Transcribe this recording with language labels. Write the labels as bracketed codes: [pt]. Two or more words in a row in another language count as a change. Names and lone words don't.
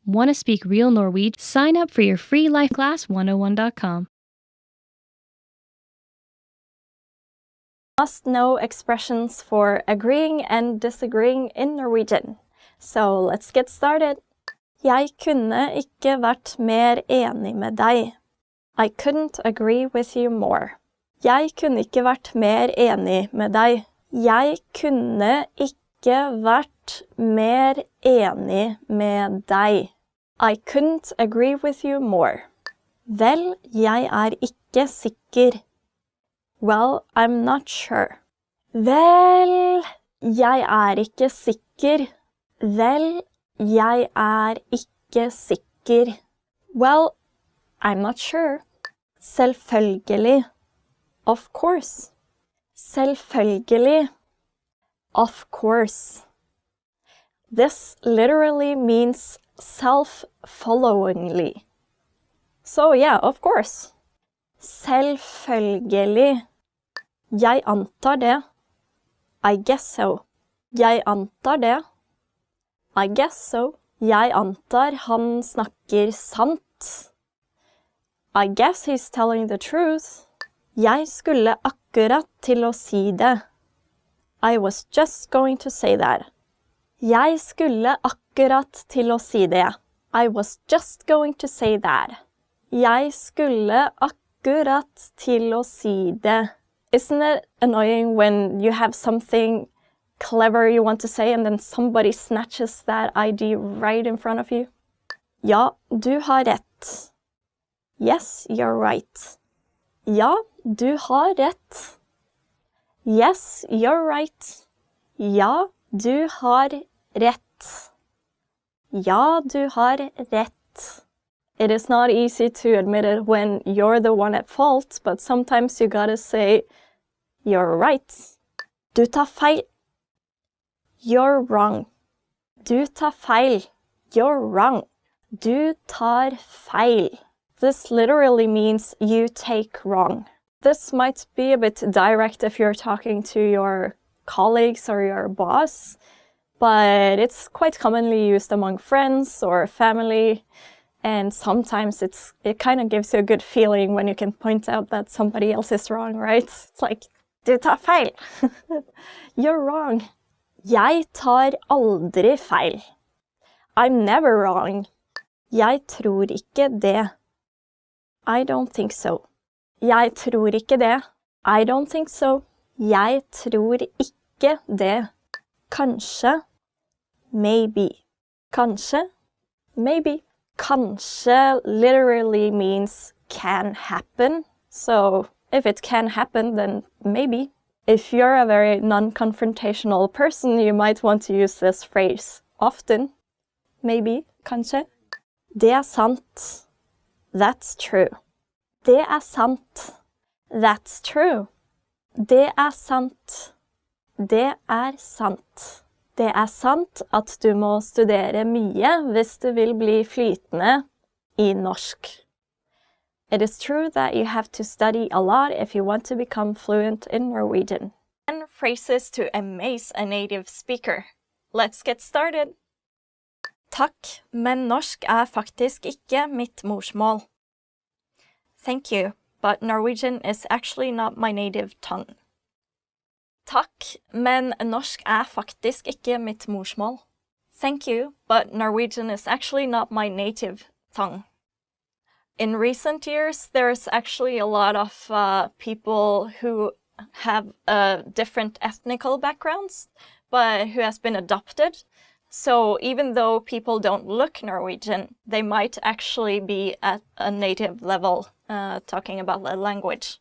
[en] Want to speak real Norwegian? Sign up for your free life class 101.com. Must know expressions for agreeing and disagreeing in Norwegian. So let's get started. [no] Jeg kunne ikke vært mer enig med deg. [en] I couldn't agree with you more. [no] Jeg kunne ikke vært mer enig med deg. Jeg kunne ikke vært mer enig med deg. [en] I couldn't agree with you more. [no] Vel, jeg ikke sikker. [en] Well, I'm not sure. [no] Vel, jeg ikke sikker. Vel, jeg ikke sikker. [en] Well, I'm not sure. Selvfølgelig. Of course. Selvfølgelig. Of course. This literally means self-followingly. So yeah, of course. [no] Selvfølgelig. Jeg antar det. [en] I guess so. [no] Jeg antar det. [en] I guess so. [no] Jeg antar han snakker sant. [en] I guess he's telling the truth. [no] Jeg skulle akkurat til å si det. [en] I was just going to say that. [no] Jeg skulle akkurat til å si det. [en] I was just going to say that. [no] Jeg skulle akkurat til å si det. [en] Isn't it annoying when you have something clever you want to say and then somebody snatches that idea right in front of you? [no] Ja, du har rett. [en] Yes, you're right. [no] Ja, du har rett. [en] Yes, you're right. [no] Ja, du har rett. Ja, du har rett. [en] It is not easy to admit it when you're the one at fault, but sometimes you gotta say, you're right. [no] Du tar feil. [en] You're wrong. [no] Du tar feil. [en] You're wrong. [no] Du tar feil. [en] This literally means you take wrong. This might be a bit direct if you're talking to your colleagues or your boss, but it's quite commonly used among friends or family, and sometimes it kind of gives you a good feeling when you can point out that somebody else is wrong, right? It's like, [no] du tar feil. [en] You're wrong. [no] Jeg tar aldri feil. [en] I'm never wrong. [no] Jeg tror ikke det. [en] I don't think so. [no] Jeg tror ikke det. [en] I don't think so. [no] Jeg tror ikke det. Kanskje. [en] Maybe. Kanskje. Maybe. Kanskje literally means can happen. So if it can happen, then maybe. If you're a very non-confrontational person, you might want to use this phrase often. Maybe. [no] Kanskje. Det sant. [en] That's true. [no] Det sant. [en] That's true. [no] Det sant. Det sant. Det sant at du må studere mye hvis du vil bli flytende i norsk. [en] It is true that you have to study a lot if you want to become fluent in Norwegian. And phrases to amaze a native speaker. Let's get started. [no] Takk, men norsk faktisk ikke mitt morsmål. [en] Thank you, but Norwegian is actually not my native tongue. [no] Takk, men norsk faktisk ikke mitt morsmål. [en] Thank you, but Norwegian is actually not my native tongue. In recent years, there's actually a lot of people who have different ethnical backgrounds, but who has been adopted. So even though people don't look Norwegian, they might actually be at a native level talking about the language.